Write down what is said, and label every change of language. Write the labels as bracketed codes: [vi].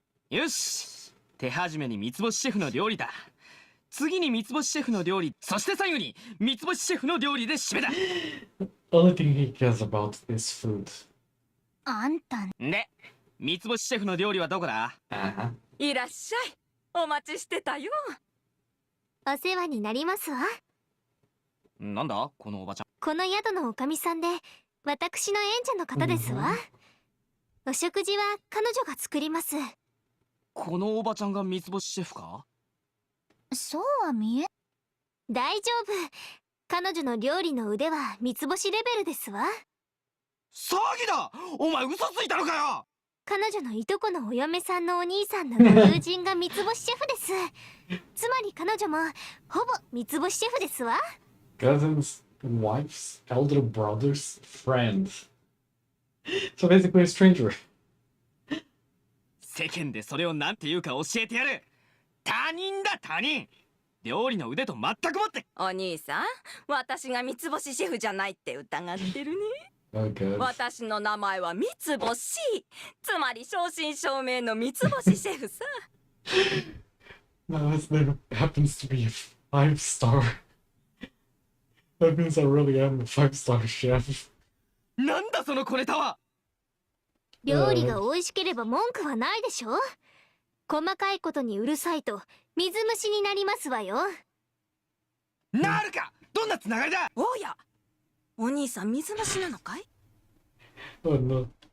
[ja] よし、手始めに三つ星シェフの料理だ。次に三つ星シェフの料理、そして最後に三つ星シェフの料理で締めだ。 [en] Only thing he cares about is food. [ja] あんたね、三つ星シェフの料理はどこだ？ [en] Uh-huh. [ja] いらっしゃい。お待ちしてたよ。お世話になりますわ。なんだこのおばちゃん。この宿のおかみさんで、私の縁者の方ですわ。お食事は彼女が作ります。このおばちゃんが三つ星シェフか？そうは見え。大丈夫。彼女の料理の腕は三つ星レベルですわ。騒ぎだ！お前嘘ついたのかよ！彼女のいとこのお嫁さんのお兄さんのご友人が三つ星シェフです。つまり彼女もほぼ三つ星シェフですわ。 [en] Cousins, wife's elder brother's friend. So basically a stranger. [ja] 世間でそれをなんて言うか教えてやる。他人だ他人。料理の腕と全くもって。お兄さん、私が三つ星シェフじゃないって疑ってるね。 [en] Okay. [ja] 私の名前は三つ星。つまり正真正銘の三つ星シェフさ。 [en] No, his name happens to be a 5-star. That means I really am a 5-star chef. [ja] なんだその小ネタは。料理が美味しければ文句はないでしょ。細かいことにうるさいと水虫になりますわよ。なるか。どんなつながりだ。おや、お兄さん水虫なのかい？ [en] Oh no.